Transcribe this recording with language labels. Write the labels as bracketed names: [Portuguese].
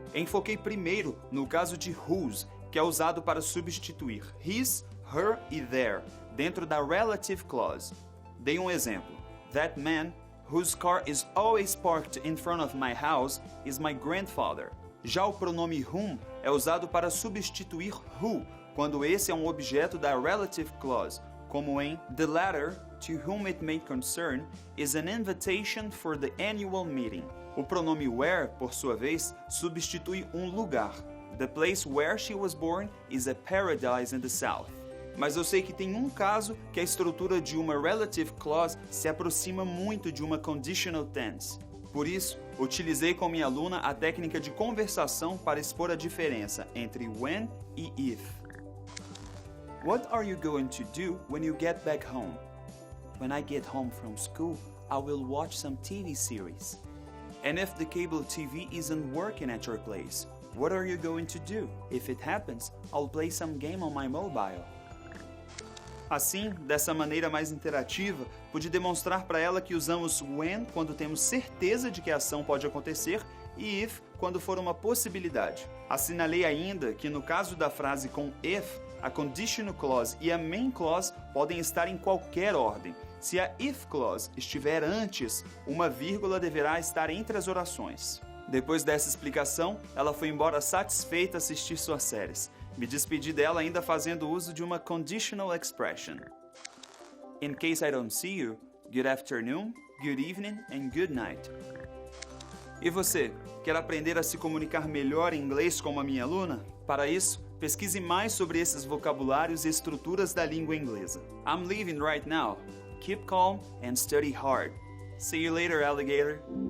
[Portuguese] Enfoquei primeiro no caso de whose, que é usado para substituir his, her e their, dentro da relative clause. Dei um exemplo. [English] That man, whose car is always parked in front of my house, is my grandfather. [Portuguese] Já o pronome whom é usado para substituir who, quando esse é um objeto da relative clause, como em [English] The letter, to whom it may concern, is an invitation for the annual meeting. [Portuguese] O pronome where, por sua vez, substitui um lugar. [English] The place where she was born is a paradise in the south. [Portuguese] mas eu sei que tem um caso que a estrutura de uma relative clause se aproxima muito de uma conditional tense. Por isso, utilizei com minha aluna a técnica de conversação para expor a diferença entre when e if. [English] What are you going to do when you get back home? When I get home from school, I will watch some TV series. And if the cable TV isn't working at your place, what are you going to do? If it happens, I'll play some game on my mobile. [Portuguese] Assim, dessa maneira mais interativa, pude demonstrar para ela que usamos when quando temos certeza de que a ação pode acontecer e if quando for uma possibilidade. Assinalei ainda que no caso da frase com if, a conditional clause e a main clause podem estar em qualquer ordem. Se a if clause estiver antes, uma vírgula deverá estar entre as orações. Depois dessa explicação, ela foi embora satisfeita assistir suas séries. Me despedi dela ainda fazendo uso de uma conditional expression. [English] In case I don't see you, good afternoon, good evening and good night. [Portuguese] E você, quer aprender a se comunicar melhor em inglês como a minha aluna? Para isso, pesquise mais sobre esses vocabulários e estruturas da língua inglesa. [English] I'm leaving right now. Keep calm and study hard. See you later, alligator.